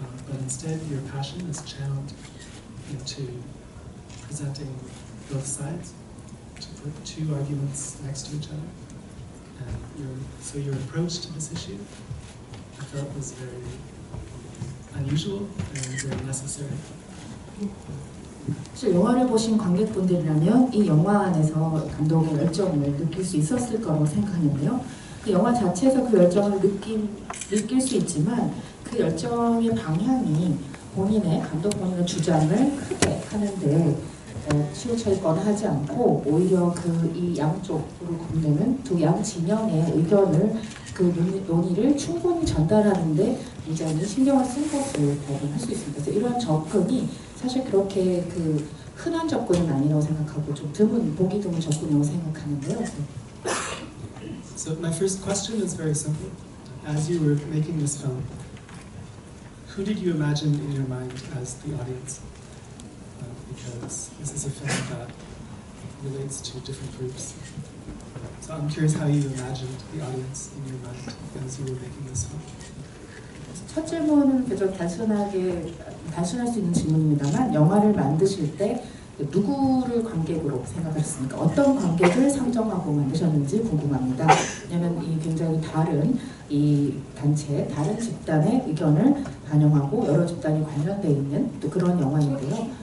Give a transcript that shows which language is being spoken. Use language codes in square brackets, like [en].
[en] But instead, your passion is channeled into presenting both sides, to put 2 arguments next to each other. And so your approach to this issue, I felt was very unusual and very necessary. [ko] 사실 영화를 보신 관객분들이라면 이 영화 안에서 감독의 열정을 느낄 수 있었을 거라고 생각하는데요. 그 영화 자체에서 그 열정을 느낄 수 있지만 그 열정의 방향이 감독 본인의 주장을 크게 하는데 치우쳐 있거나 하지 않고 오히려 이 양쪽으로 건드는 두 양 진영의 의견을 그 논의를 충분히 전달하는데 굉장히 신경을 쓴 것을 발견할 수 있습니다. 그래서 이런 접근이 사실 그렇게 흔한 접근은 아니라고 생각하고 좀 보기 드문 접근이라고 생각하는데요. [en] So my first question is very simple. As you were making this film, who did you imagine in your mind as the audience? Because this is a film that relates to different groups. So I'm curious how you imagined the audience in your mind as you were making this film. [ko] 첫 질문은 그저 단순할 수 있는 질문입니다만 영화를 만드실 때 누구를 관객으로 생각하셨습니까? 어떤 관객을 상정하고 만드셨는지 궁금합니다. 왜냐하면 이 굉장히 다른 이 단체, 다른 집단의 의견을 반영하고 여러 집단이 관련되어 있는 또 그런 영화인데요.